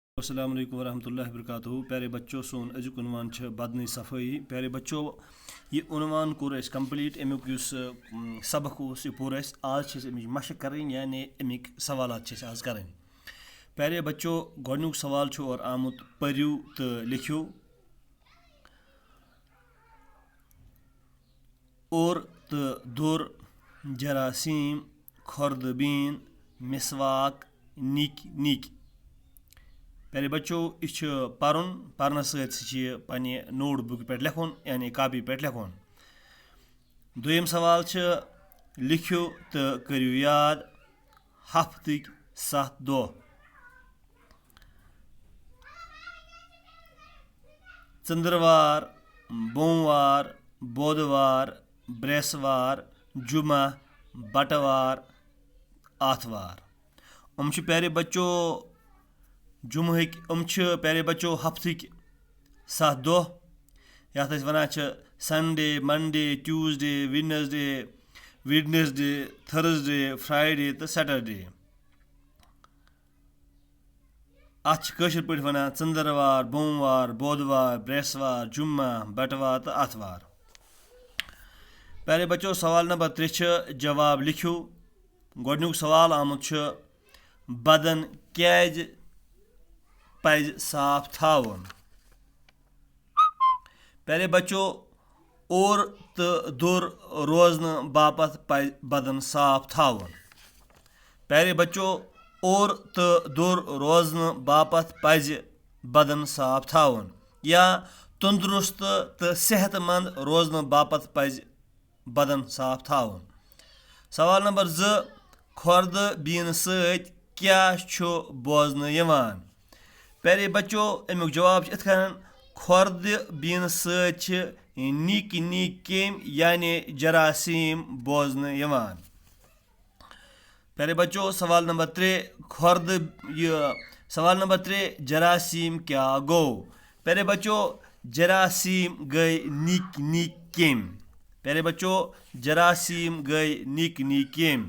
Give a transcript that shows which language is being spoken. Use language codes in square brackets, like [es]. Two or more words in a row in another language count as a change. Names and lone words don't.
[ar] السلام عليكم ورحمة الله وبركاته. [hi] प्यारे बच्चों, [ks] सोन अजुक उनवान छ बदन सफ़ाई। [hi] प्यारे बच्चों, [ks] ये उनवान कोर अस कंप्लीट अमुक युस सबक उस ये पूरा आज अमिच मशक करें यानी अमिक सवालात आज करें। [hi] प्यारे बच्चों, [ks] गोडनुक सवाल छ और आमुत पर्यू तो लिखियो। और तो दुर जरासीम खुर्दबीन मिसवाक निक निक। [hi] प्यारे बच्चों, [ks] यह पर्न सत्य नोट बुक पे लिखुन यानी कापी पे लिखुन। दोयम सवाल लिखियो तो करियो याद हफ्तिक 7 दह। चंद्रवार, बोमवार, बुधवार, ब्रेसवार, जुमा, बटवार, आतवार। [hi] प्यारे बच्चों [ks] जुमहिक [hi] प्यारे बच्चों [ks] हफ्तिक 7 दह यथ वन [en] Sunday, Monday, Tuesday, Wednesday, Thursday, Friday [ks] तो सैटरडे। अशर पे वन चंद्रवार, बोमवार, बुधवार, ब्रेसवार, जुम्मा, बटवार तो आतवार। [hi] प्यारे बच्चों, [ks] सवाल नंबर 3 जवाब लिखियो। गोडनुक सवाल आमुत बदन क्या पज साफ थावन। [hi] प्यारे बच्चों, [ks] और तो दुर रोजन बापत पज बदन साफ थावन। [hi] प्यारे बच्चों, [ks] और तो दुर रोजन बापत पज बदन साफ थावन या तंदुरुस्त तो सेहतमंद रोजन बापत पज बदन साफ थावन। सवाल नंबर 2 खुर्द बीन सत क्या बोजन यवान। [hi] प्यारे बच्चों, [ks] अमुक जवाब इथन खुर्द बीन सत निक निक केम यानी जरासीम बोजन यवान। [hi] प्यारे बच्चों, [ks] सवाल नंबर 3 जरासीम क्या गो। [hi] प्यारे बच्चों, [ks] जरासीम गई निक निक केम। [hi] प्यारे बच्चों, [ks] जरासीम गई निक निक केम।